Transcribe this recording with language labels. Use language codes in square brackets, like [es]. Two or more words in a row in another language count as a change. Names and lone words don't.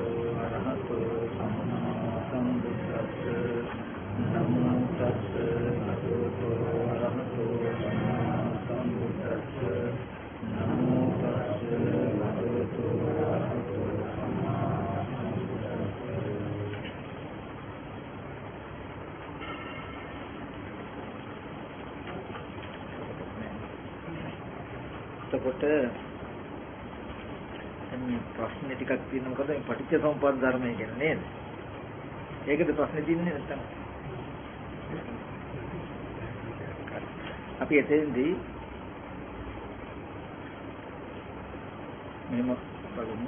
[pi] අරහතෝ සම්මා සම්බුද්දස්ස නමෝ තස්ස භගවතු අරහතෝ සම්මා සම්බුද්දස්ස නමෝ තස්ස භගවතු අරහතෝ සම්මා සම්බුද්දස්ස. [si] එතකොට ප්‍රශ්න ටිකක් තියෙනවා මොකද මේ පටිච්චසමුප්පාද ධර්මය කියන්නේ නේද? ඒකද ප්‍රශ්නේ තියෙන්නේ නැත්තම්. අපි එතෙන්දී මෙහෙම බලමු.